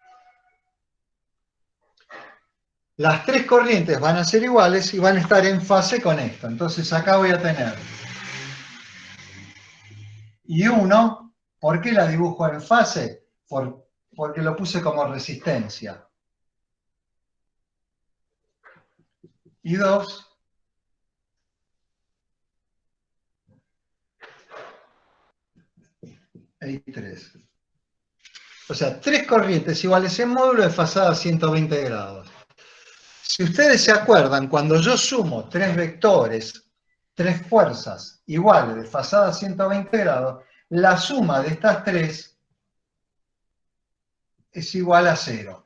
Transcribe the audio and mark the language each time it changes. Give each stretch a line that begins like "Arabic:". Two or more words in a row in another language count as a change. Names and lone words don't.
Spanish: Las tres corrientes van a ser iguales y van a estar en fase con esto. Entonces acá voy a tener I1. ¿Por qué la dibujo en fase? Porque lo puse como resistencia. I2. E I3. O sea, tres corrientes iguales en módulo desfasadas 120 grados. Si ustedes se acuerdan, cuando yo sumo tres vectores, tres fuerzas iguales desfasadas 120 grados, la suma de estas tres es igual a 0.